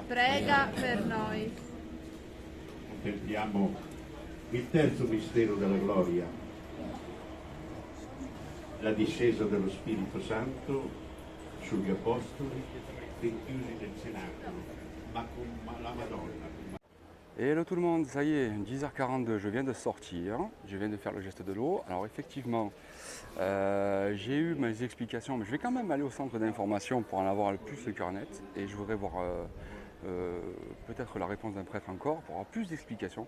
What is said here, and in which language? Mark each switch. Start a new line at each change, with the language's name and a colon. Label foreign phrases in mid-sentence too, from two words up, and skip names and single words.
Italian: prega per noi. Contempliamo il terzo mistero della gloria, la discesa dello Spirito Santo sugli Apostoli rinchiusi nel cenacolo, ma con la Madonna.
English: Hello tout
French: le monde, ça y est, 10h42, je viens de sortir, je viens de faire le geste de l'eau. Alors effectivement, j'ai eu mes explications, mais je vais quand même aller au centre d'information pour en avoir le plus le cœur net. Et je voudrais voir peut-être la réponse d'un prêtre encore, pour avoir plus d'explications.